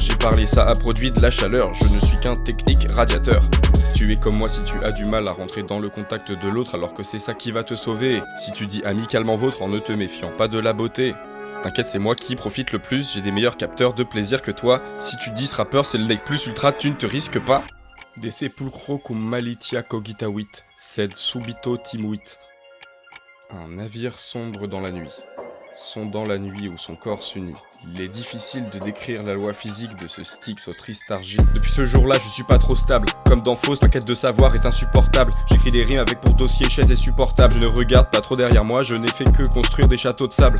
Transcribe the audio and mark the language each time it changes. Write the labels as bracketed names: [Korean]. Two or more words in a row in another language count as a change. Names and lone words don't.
[French] J'ai parlé, ça a produit de la chaleur. Je ne suis qu'un technique radiateur. Tu es comme moi si tu as du mal à rentrer dans le contact de l'autre alors que c'est ça qui va te sauver. Si tu dis amicalement vôtre en ne te méfiant pas de la beauté. T'inquiète, c'est moi qui profite le plus, j'ai des meilleurs capteurs de plaisir que toi. Si tu dis ce rappeur c'est le leg [Latin] plus ultra, [French] tu ne te risques pas. [Latin] De sepulcro cum malitia cogitavit, sed subito timuit. [French] Un navire sombre dans la nuit, sondant la nuit où son corps s'unit. Il est difficile de décrire la loi physique de ce Styx au triste argile. Depuis ce jour-là, je suis pas trop stable. Comme dans Faust, ma quête de savoir est insupportable. J'écris des rimes avec pour dossier, chaise et supportable. Je ne regarde pas trop derrière moi, je n'ai fait que construire des châteaux de sable.